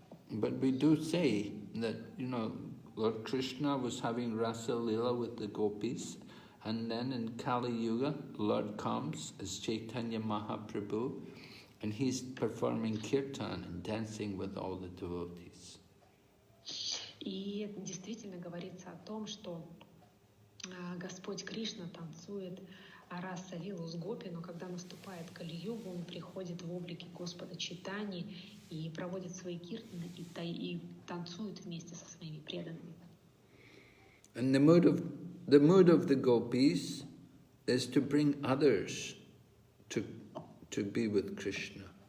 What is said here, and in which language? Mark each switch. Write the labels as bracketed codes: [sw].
[en] But we do say that, Lord Krishna was having Rasa Lila with the gopis, and then in Kali Yuga, Lord comes as Chaitanya Mahaprabhu, and he's performing kirtan and dancing with all the devotees. [ru] И действительно говорится о том, что Господь Кришна танцует Раса-лилу с гопи, но когда наступает Кали-юга, он приходит в облике Господа Чайтаньи и проводит свои киртаны и танцует вместе со своими преданными. [en] And the mood of the gopis is to bring others to be with Krishna.